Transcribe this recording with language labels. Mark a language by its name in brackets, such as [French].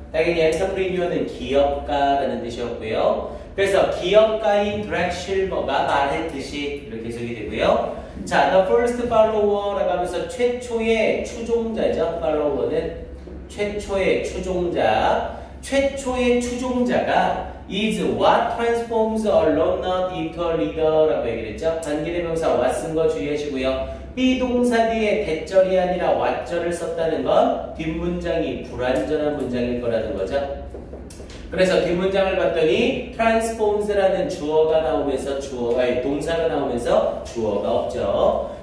[Korean] 당연히 entrepreneur는 기업가라는 뜻이었고요. 그래서 기업가인 드렉실버가 말했듯이 이렇게 해석이 되고요. 자, [English] the first follower [Korean] 라고 하면서 최초의 추종자죠. follower는 최초의 추종자. 최초의 추종자가 [English] is what transforms a learner into a leader라고 [Korean] 얘기를 했죠. 관계대명사 what 쓴 거 주의하시고요. 비동사 뒤에 대절이 아니라 what절을 썼다는 건 뒷문장이 불완전한 문장일 거라는 거죠. 그래서 뒷문장을 봤더니 transforms라는 주어가 나오면서 동사가 나오면서 주어가 없죠.